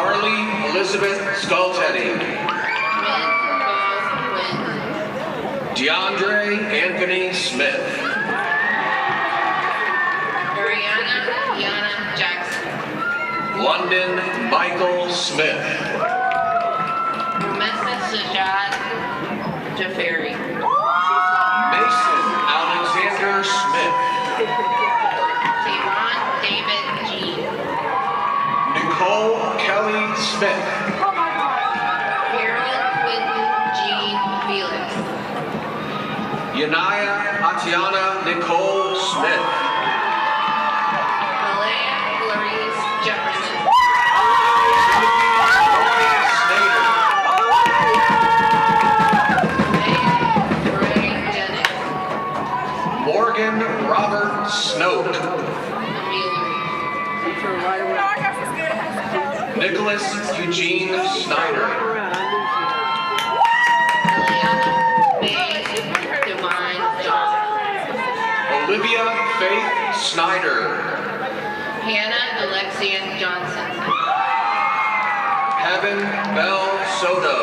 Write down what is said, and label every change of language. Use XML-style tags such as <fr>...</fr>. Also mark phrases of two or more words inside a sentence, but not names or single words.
<en>Carly Elizabeth Skulteddy. DeAndre Anthony Smith. Ariana Deanna Jackson. London Michael Smith. Mesa Sajad Jafari. Mason Alexander Smith. Tavon David G. Nicole Kelly Smith. Carol Quinton Jean Felix. Yanaya Atiana Nicole Smith. Alea Clarice Jefferson. Gloria Snyder. Ray Jennings. Morgan Robert Snoke. Nicholas Eugene Snyder. Eliana May Divine Johnson. Olivia Faith Snyder. Hannah Alexia Johnson. Heaven Bell Soto.</en>